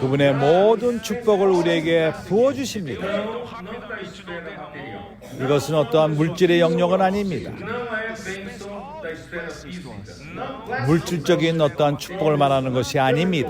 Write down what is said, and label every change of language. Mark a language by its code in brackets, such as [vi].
[ko] 그분의 모든 축복을 우리에게 부어주십니다. [pt] Não da esfera material. [ko] 이것은 어떠한 물질의 영역은 아닙니다. [pt] Não é bênção da esfera física. Não. [ko] 물질적인 어떠한 축복을 말하는 것이 아닙니다.